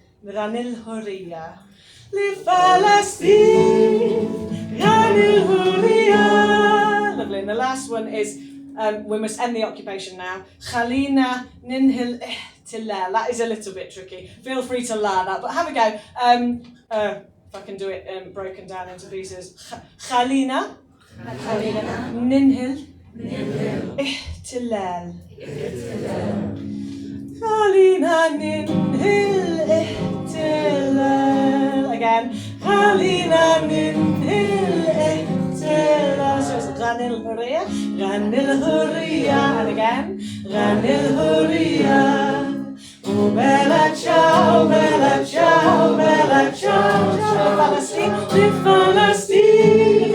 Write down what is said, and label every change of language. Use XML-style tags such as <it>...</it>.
<ar>غني الحرية لفلسطين غني الحرية.</ar> <en>Lovely. And the last one is, we must end the occupation now.</en> <ar>خلينا ننهي الاحتلال.</ar> <en>That is a little bit tricky. Feel free to learn that, but have a go. If I can do it broken down into pieces.</en> <ar>خلينا ننهي الاحتلال. خلينا ننهي الاحتلال. Again. خلينا ننهي الاحتلال.</ar> <en>So it's</en> <ar>غني الحرية. غني الحرية.</ar> <en>And again.</en> <ar>غني الحرية. وبلا تشاو بلا تشاو بلا تشاو لفلسطين لفلسطين.</ar>